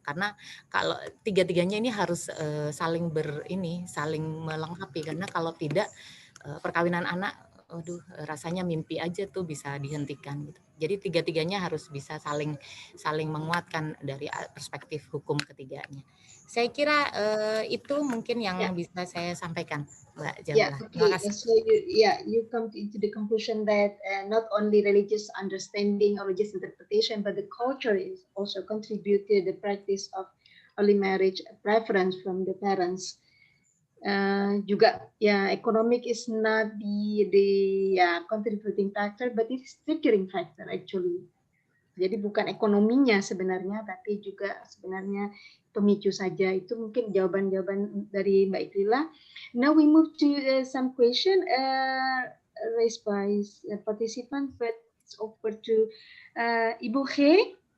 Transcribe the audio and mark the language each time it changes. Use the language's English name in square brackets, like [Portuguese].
[Indonesian] Karena kalau tiga-tiganya ini harus saling melengkapi, karena kalau tidak perkawinan anak rasanya mimpi aja tuh bisa dihentikan gitu. Jadi tiga-tiganya harus bisa saling menguatkan dari perspektif hukum ketiganya. Saya kira itu mungkin yang bisa saya sampaikan, Mbak Jamila. Terima kasih. [English] So you come into the conclusion that not only religious understanding or religious interpretation, but the culture is also contribute to the practice of early marriage preference from the parents. Juga economic is not the contributing factor, but it's triggering factor actually. [Indonesian] Jadi bukan ekonominya sebenarnya, tapi juga sebenarnya pemicu saja. Itu mungkin jawaban-jawaban dari Mbak Ikrila. [English] Now we move to some question raised by participant, but it's over to Ibu He.